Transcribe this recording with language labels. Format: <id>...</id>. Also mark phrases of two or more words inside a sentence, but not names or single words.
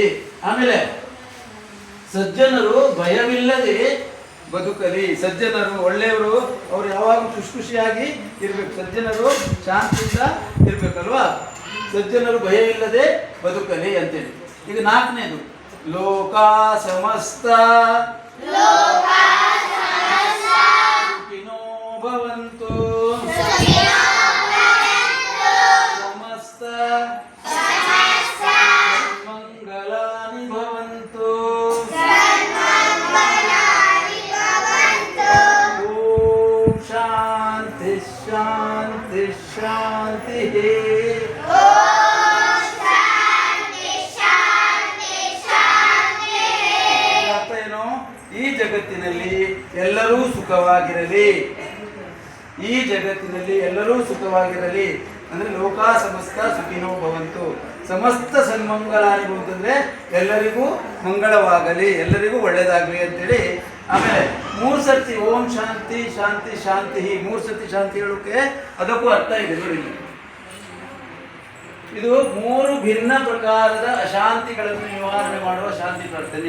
<kn>ಆಮೇಲೆ ಸಜ್ಜನರು ಭಯವಿಲ್ಲದೆ ಬದುಕಲಿ. ಸಜ್ಜನರು ಒಳ್ಳೆಯವರು, ಅವರು ಯಾವಾಗ ಖುಷಿಯಾಗಿ ಇರ್ಬೇಕು. ಸಜ್ಜನರು ಶಾಂತಿಯಿಂದ ಇರ್ಬೇಕಲ್ವಾ? ಸಜ್ಜನರು ಭಯವಿಲ್ಲದೆ ಬದುಕಲಿ ಅಂತೇಳಿ. ಈಗ ನಾಲ್ಕನೇದು</kn> <sa>ಲೋಕ ಸಮಸ್ತ ಸುಖಿನೋ ಭವಂತು. ಸಮಸ್ತ ಮಂಗಲಾನಿ ಭವಂತು. ಓಂ ಶಾಂತಿ ಶಾಂತಿ ಶಾಂತಿ.</sa> <kn>ಈ ಜಗತ್ತಿನಲ್ಲಿ ಎಲ್ಲರೂ ಸುಖವಾಗಿರಲಿ. ಈ ಜಗತ್ತಿನಲ್ಲಿ ಎಲ್ಲರೂ ಸುಖವಾಗಿರಲಿ ಅಂದ್ರೆ</kn> <sa>ಲೋಕ ಸಮಸ್ತ ಸುಖಿನೋ ಭವಂತು. ಸಮಸ್ತ ಸನ್ಮಂಗಲಾನಿ ಭವಂತು</sa> <kn>ಅಂದ್ರೆ ಎಲ್ಲರಿಗೂ ಮಂಗಳವಾಗಲಿ, ಎಲ್ಲರಿಗೂ ಒಳ್ಳೆಯದಾಗಲಿ ಅಂತೇಳಿ. ಆಮೇಲೆ 3 ಸರ್ತಿ</kn> <sa>ಓಂ ಶಾಂತಿ ಶಾಂತಿ ಶಾಂತಿ,</sa> <kn>3 ಸರ್ತಿ ಶಾಂತಿ ಹೇಳೋಕೆ ಅದಕ್ಕೂ ಅರ್ಥ ಇದೆ ನೋಡಿ. ಇದು 3 ಭಿನ್ನ ಪ್ರಕಾರದ ಅಶಾಂತಿಗಳನ್ನು ನಿವಾರಣೆ ಮಾಡುವ ಶಾಂತಿ ಪ್ರಾರ್ಥನೆ.</kn>